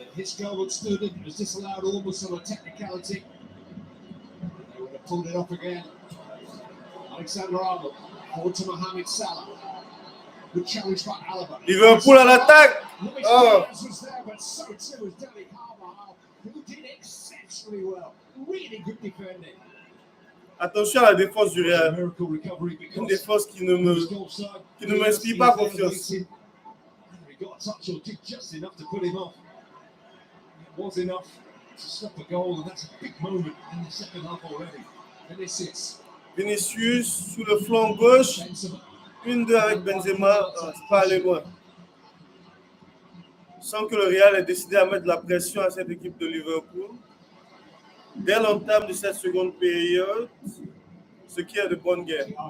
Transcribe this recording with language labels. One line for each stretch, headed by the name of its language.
English: If his goal had stood and was disallowed almost on a technicality, they would have pulled it off again. Alexander-Arnold, forward to Mohamed Salah. Good challenge by Alaba.
French: Liverpool à l'attaque. Oh.
English: Was there, but so too was Dani Carvajal, who did exceptionally well. Really good defending.
French: Attention à la défense du Real. Une défense qui ne m'inspire pas confiance.
English: He got a touch or did just enough to put him off. It was enough to stop a goal, and that's a big moment in the second half already.
French: Vinicius sous le flanc gauche. 1-2 avec Benzema. C'est pas aller loin. Sans que le Real ait décidé à mettre la pression à cette équipe de Liverpool. Dès l'entame de cette seconde période, ce qui est de bonne guerre.